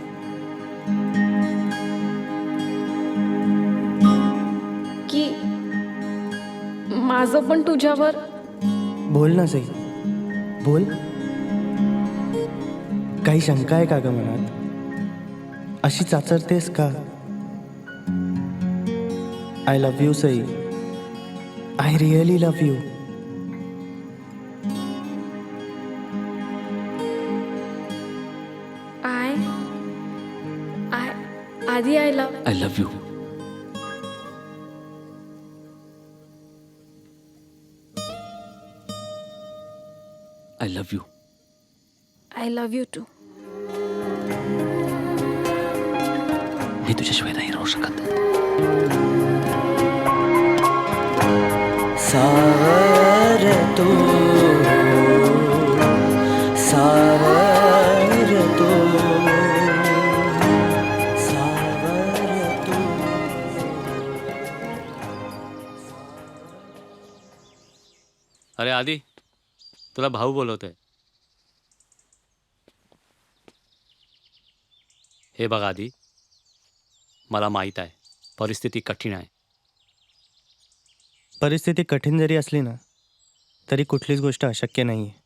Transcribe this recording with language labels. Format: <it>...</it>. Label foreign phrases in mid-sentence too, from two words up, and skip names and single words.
<mr>की माझं पण तुझ्यावर. बोल ना सई, बोल. काही शंका आहे का ग मनात? अशी चाचरतेस का?</mr> <en>I love you</en> <mr>सई,</mr> <en>I really love you. आधी I love you. I love you. I love you too.</en> <mr>मी तुझ्याशिवाय नाही राहू शकत. सावर तू, सावर तू, सावर तू. अरे आदी, तुला भाऊ बोलवतोय. हे बघ आदी, मला माहीत आहे परिस्थिती कठीण आहे. परिस्थिती कठीण जरी असली ना तरी कुठलीच गोष्ट अशक्य नाही आहे.</mr>